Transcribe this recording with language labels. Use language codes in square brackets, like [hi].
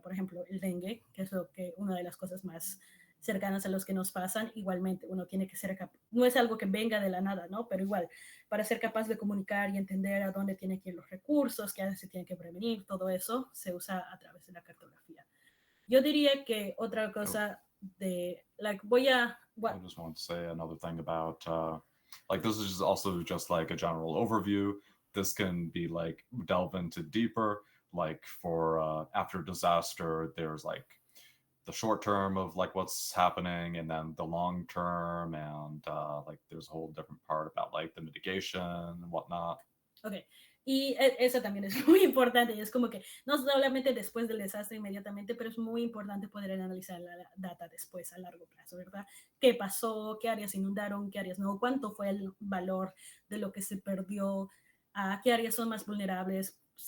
[es] Por ejemplo, el dengue, que es una de las cosas más cercanas a los que nos pasan. Igualmente, uno tiene que ser capaz, no es algo que venga de la nada, ¿no? Pero igual, para ser capaz de comunicar y entender a dónde tienen que ir los recursos, qué se tiene que prevenir, todo eso se usa a través de la cartografía. Yo diría que otra cosa I [en] just want to say another thing about like this is also just like a general overview. This can be like delve into deeper, like for after disaster, there's like the short term of like what's happening and then the long term, and like there's a whole different part about like the mitigation and whatnot. Okay. [es] Y eso también es muy importante, y es como que no solamente después del desastre inmediatamente, pero es muy importante poder analizar la data después a largo plazo, ¿verdad? ¿Qué pasó? ¿Qué áreas inundaron? ¿Qué áreas no? ¿Cuánto fue el valor de lo que se perdió? ¿Qué áreas son más vulnerables?